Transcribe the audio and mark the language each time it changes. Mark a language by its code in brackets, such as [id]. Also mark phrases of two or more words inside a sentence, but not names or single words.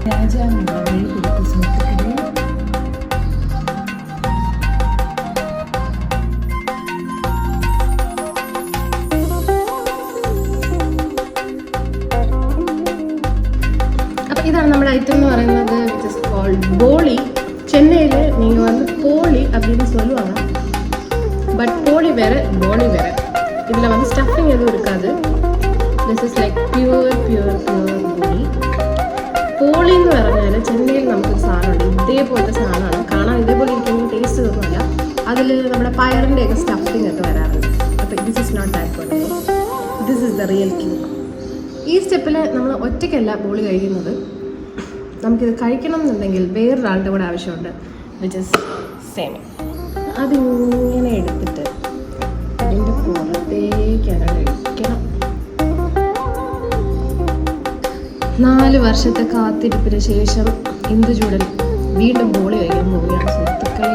[ml] അപ്പം ഇതാണ് നമ്മുടെ ഐറ്റം എന്ന് പറയുന്നത്, [en] which is called bolli. [ta] சென்னையில் நீங்கள் வந்து போலி அப்படின்னு சொல்லுவாங்க, பட் போலி வேறு போலி வேறு. இதில் வந்து ஸ்டஃபிங் எதுவும் இருக்காது. [en] this is like pure പോളി. [ml] പോളിന്ന് പറഞ്ഞാൽ ചെന്നൈയിൽ നമുക്കൊരു സാധനമുണ്ട്, ഇതേപോലത്തെ സാധനമാണ്. കാണാൻ ഇതേപോലെ ഇരിക്കുന്ന ടേസ്റ്റ് ഒന്നുമല്ല. അതിൽ നമ്മുടെ പയറിൻ്റെയൊക്കെ സ്റ്റഫിങ് ഒക്കെ വരാറുണ്ട്. [en] അപ്പോൾ this is not that poli, this is the real king. [ml] ഈ സ്റ്റെപ്പിൽ നമ്മൾ ഒറ്റയ്ക്കല്ല ബോളി കഴിക്കുന്നത്. നമുക്കിത് കഴിക്കണം എന്നുണ്ടെങ്കിൽ വേറൊരാളുടെ കൂടെ ആവശ്യമുണ്ട്, [en] which is Semi. [ml] അതിങ്ങനെ എടുത്തിട്ട് അതിൻ്റെ പുറത്തേക്കാണ് കഴിക്കണം. 4 വർഷത്തെ കാത്തിരിപ്പിന് ശേഷം ഇന്ദുചൂടൻ വീണ്ടും ബോളി കഴിക്കാൻ പോവുകയാണ് സുഹൃത്തുക്കളെ.